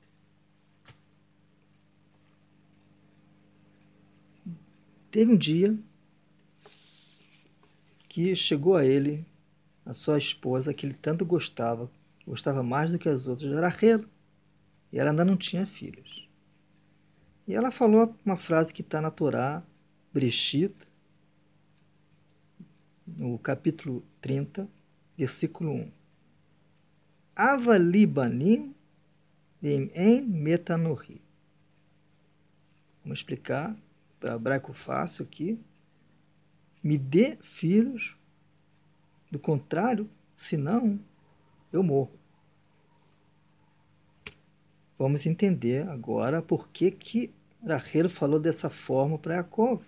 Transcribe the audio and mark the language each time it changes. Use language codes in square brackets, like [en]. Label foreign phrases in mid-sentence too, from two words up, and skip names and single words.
[pt] Teve um dia que chegou a ele a sua esposa, que ele tanto gostava mais do que as outras, era Rachel, e ela ainda não tinha filhos. E ela falou uma frase que está na Torá, Breshit, no capítulo 30, versículo 1. [he] הבה לי בנים ואם אין מתה אנכי. [pt] Vamos explicar para hebraico fácil aqui. Me dê filhos, do contrário, senão eu morro. Vamos entender agora por que Rachel falou dessa forma para Jacob.